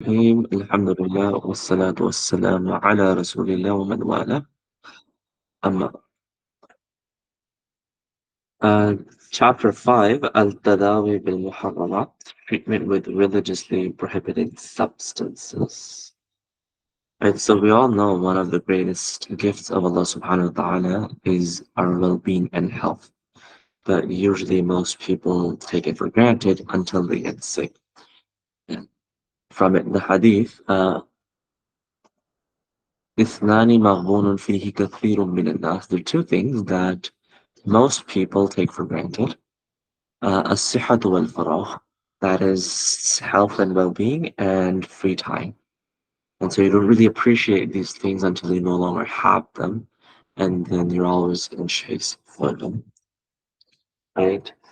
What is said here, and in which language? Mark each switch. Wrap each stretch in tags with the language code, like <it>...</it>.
<ar>الرحيم الحمد لله والصلاة والسلام على رسول الله ومن والاه أما بعد.</ar> <en>uh, Chapter 5 Al-Tadawi bil-Muharramat, treatment with religiously prohibited substances. Right, so we all know one of the greatest gifts of Allah subhanahu wa ta'ala is our well-being and health, but usually most people take it for granted until they get sick. From it, the hadith,</en> <ar>اثنان مغبون فيه كثير من الناس.</ar> <en>There are two things that most people take for granted.</en> <ar>الصحة والفراغ,</ar> <en>that is health and well-being and free time. And so you don't really appreciate these things until you no longer have them, and then you're always in chase for them, right?</en>